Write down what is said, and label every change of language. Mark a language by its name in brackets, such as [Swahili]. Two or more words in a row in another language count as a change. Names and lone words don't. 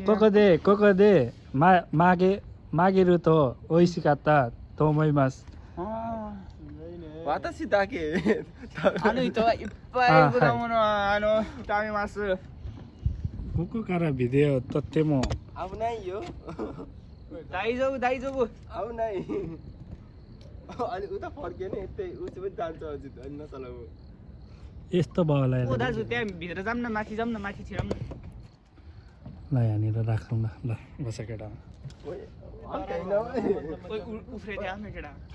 [Japanese] ここで曲げると美味しかったと思います。私だけあの人はいっぱい果物は食べます。ここからビデオ撮っても危ないよ。大丈夫大丈夫。 [Nepali] 危ない。अनि उता फर्केन यतै उसै जान्छ हजुर हैन नचलाऊ। यस्तो भयो ओ दाजु त्यहाँ भित्र जाऊँ न माथि जाऊँ न माथि छिरौँ न। ल यहाँनिर राखौँ न ल बस केटा ओइ हैन ओइ उफ्रे त्यहाँ न केटा।